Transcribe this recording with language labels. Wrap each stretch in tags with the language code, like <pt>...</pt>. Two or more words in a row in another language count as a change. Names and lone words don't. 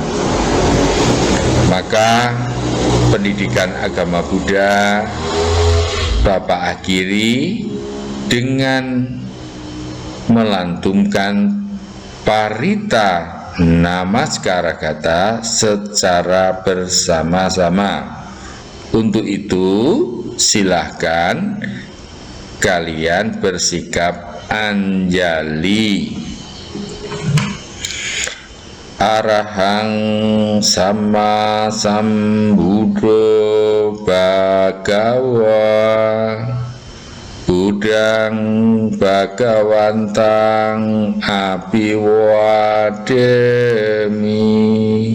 <id>Maka pendidikan agama Buddha Bapak akhiri dengan melantunkan Parita Namaskara secara bersama-sama. Untuk itu silahkan kalian bersikap anjali.</id> <pi>Arahang sama sambuddho bhagawa Budang Bhagawantang Abiwademi.</pi>